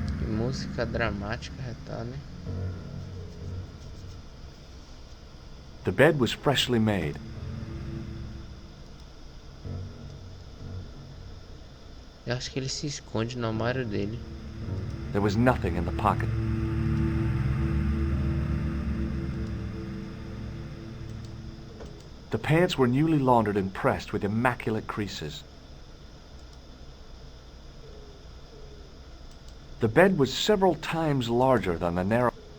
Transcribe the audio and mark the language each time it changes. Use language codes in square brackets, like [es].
[pt] Música dramática, tá, né? [en] The bed was freshly made. [pt] Eu acho que ele se esconde no armário dele. [en] There was nothing in the pocket. The pants were newly laundered and pressed with immaculate creases. The bed was several times larger than the narrow...